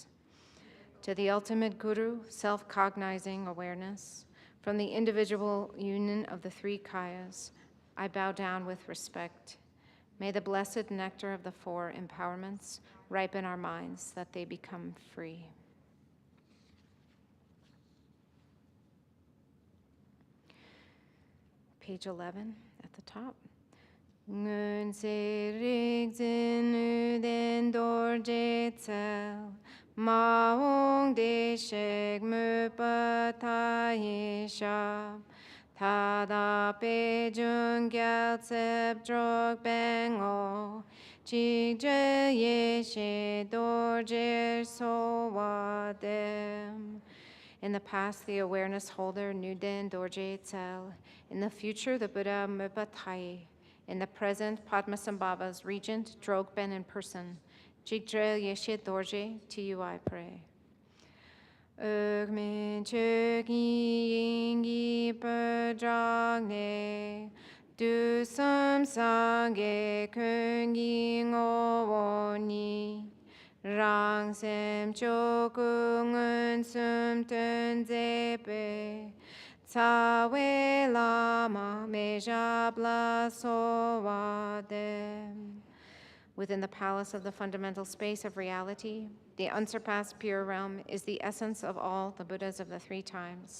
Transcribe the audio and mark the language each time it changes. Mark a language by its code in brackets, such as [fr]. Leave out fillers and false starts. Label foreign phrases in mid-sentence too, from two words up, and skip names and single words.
[en] To the ultimate Guru, self-cognizing awareness, from the individual union of the three kayas, I bow down with respect. May the blessed nectar of the four empowerments ripen our minds that they become free. Page 11 at the top. [bo] སྔོན་ཚེ་རིག་འཛིན་ནུས་ལྡན་རྡོ་རྗེ་རྩལ། མ་འོངས་བདེ་གཤེགས་མོས་པ་མཐའ་ཡས་ཞབས། ད་ལྟ་པདྨའི་རྒྱལ་ཚབ་འགྲོ་འདུལ་དངོས། འཇིགས་བྲལ་ཡེ་ཤེས་རྡོ་རྗེ་གསོལ་བ་འདེབས. [en] In the past, the awareness holder Nuden Dorje Tsel. In the future, the Buddha Mupatai. In the present, Padmasambhava's regent, Drogben in person. Jigdre Yeshe Dorje, to you I pray. [bo] འོག་མིན་ཆོས་ཀྱི་དབྱིངས་ཀྱི་ཕོ་བྲང་ནས། དུས་གསུམ་སངས་རྒྱས་ཀུན་གྱི་ངོ་བོ་ཉིད. རང་སེམས་ཆོས་སྐུ་མངོན་སུམ་སྟོན་མཛད་པའི། རྩ་བའི་བླ་མ་མེས་ཞབས་ལ་གསོལ་བ་འདེབས. [en] Within the palace of the fundamental space of reality, the unsurpassed pure realm is the essence of all the Buddhas of the three times.